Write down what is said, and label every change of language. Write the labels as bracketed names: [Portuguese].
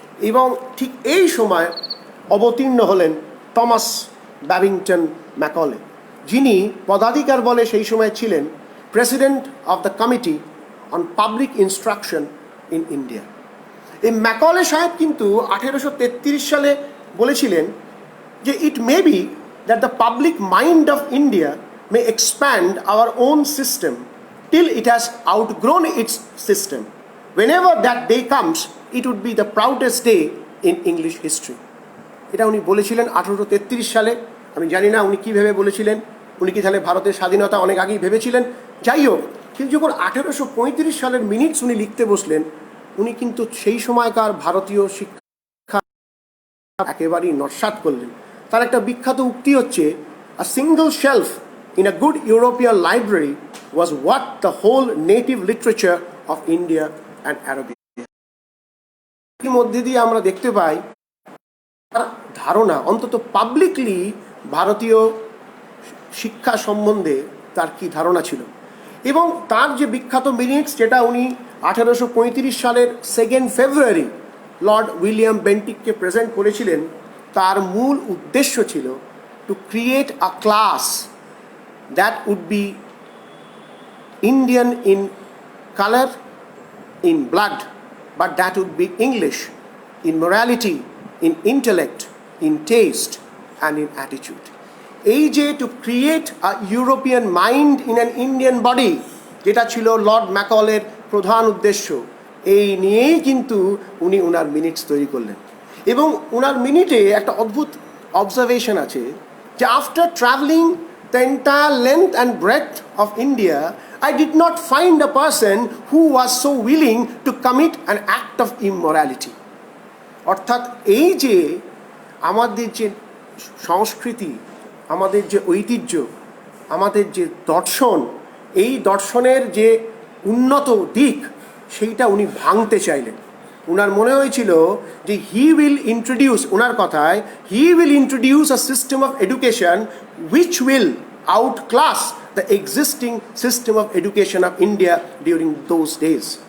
[Bangla] এবং ঠিক এই সময় অবতীর্ণ হলেন টমাস ব্যাবিংটন ম্যাকলে, যিনি পদাধিকার বলে সেই সময় ছিলেন president of the committee on public instruction in India. এই ম্যাকলে সাহেব কিন্তু 1833 সালে বলেছিলেন যে [English] It may be that the public mind of India may expand our own system till it has outgrown its system. Whenever that day comes, it would be the proudest day in English history. [Bangla] এটা উনি বলেছিলেন 1833 সালে। আমি জানি না উনি কী ভেবে বলেছিলেন, উনি কি তাহলে ভারতের স্বাধীনতা অনেক আগেই ভেবেছিলেন। যাই হোক, কিন্তু যখন 1835 সালের মিনিটস উনি লিখতে বসলেন, উনি কিন্তু সেই সময়কার ভারতীয় শিক্ষা একেবারেই নস্যাৎ করলেন। তার একটা বিখ্যাত উক্তি হচ্ছে, [English] a single shelf in a good European library was what the whole native literature of India and Arabia. [Bangla] এর মধ্যে দিয়ে আমরা দেখতে পাই তার ধারণা, অন্তত পাবলিকলি ভারতীয় শিক্ষা সম্বন্ধে তার কি ধারণা ছিল। এবং তার যে বিখ্যাত মিনিটস, যেটা উনি 1835 সালের 2 ফেব্রুয়ারি লর্ড উইলিয়াম বেন্টিককে প্রেজেন্ট করেছিলেন, তার মূল উদ্দেশ্য ছিল [English] To create a class that would be Indian in color, in blood, but that would be English in morality, in intellect, in taste, and in attitude. [Bangla] এই যে [English] to create a European mind in an Indian body, [Bangla] যেটা ছিল Lord ম্যাকলের প্রধান উদ্দেশ্য, এই নিয়েই কিন্তু উনি ওনার মিনিটস তৈরি করলেন। এবং ওনার মিনিটে একটা অদ্ভুত অবজারভেশন আছে যে [English] After travelling the entire length and breadth of India, I did not find a person who was so willing to commit an act of immorality. [Bangla] অর্থাৎ এই যে আমাদের যে সংস্কৃতি, আমাদের যে ঐতিহ্য, আমাদের যে দর্শন, এই দর্শনের যে উন্নত দিক, সেইটা উনি ভাঙতে চাইলেন। উনার মনে হয়েছিল যে [English] he will introduce, [Bangla] ওনার কথায়, [English] He will introduce a system of education which will outclass the existing system of education of India during those days.